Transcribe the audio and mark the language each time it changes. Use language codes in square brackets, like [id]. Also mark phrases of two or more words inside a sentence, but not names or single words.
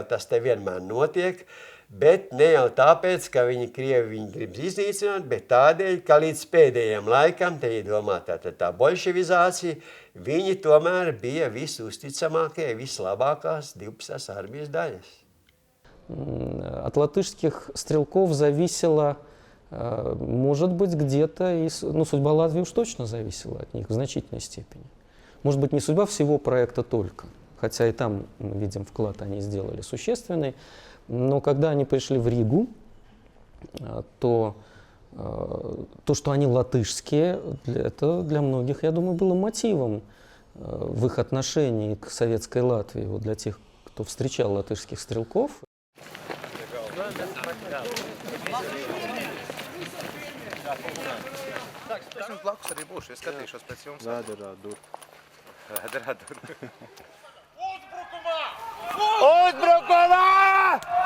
[lv] tas te vienmēr notiek, bet ne jau tāpēc, ka Krievi viņu grib iznīcināt, bet tādēļ, ka līdz pēdējiem laikam, te iedomā tā bolševizācija, viņi tomēr bija visuzticamākie, vislabākās 12. армijas daļas. [ru] От латышских стрелков зависело, может быть, где-то, судьба Латвии уж точно зависела от них в значительной степени. Может быть, не судьба всего проекта только, хотя и там, мы видим, вклад они сделали существенный, но когда они пришли в Ригу, то что они латышские, это для многих, я думаю, было мотивом в их отношении к советской Латвии, вот для тех, кто встречал латышских стрелков. [lv] Uzbrukumā!